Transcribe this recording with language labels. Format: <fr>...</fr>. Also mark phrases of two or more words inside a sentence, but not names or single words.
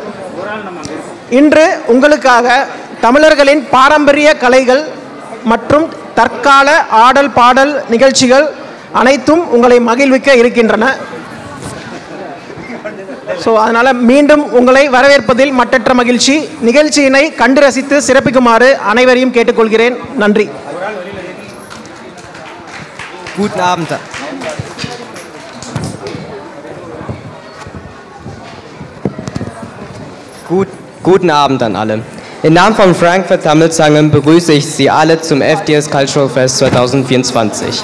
<ta>இன்று உங்களுக்காக தமிழர்களின் பாரம்பரிய கலைகள் மற்றும் தற்கால ஆடல் பாடல் நிகழ்ச்சிகள் அனைத்தும் உங்களை மகிழ்விக்க இருக்கின்றன. அதனால் மீண்டும் உங்களை வரவேற்பதில் மட்டற்ற மகிழ்ச்சி. நிகழ்ச்சியினை கண்டு ரசித்து சிறப்பிக்குமாறு அனைவரையும் கேட்டுக்கொள்கிறேன். நன்றி.</ta> <de>Guten Abend. Guten Abend an alle. Im Namen von Frankfurt Tamil Sangam begrüße ich Sie alle zum FDS Cultural Fest 2024.</de>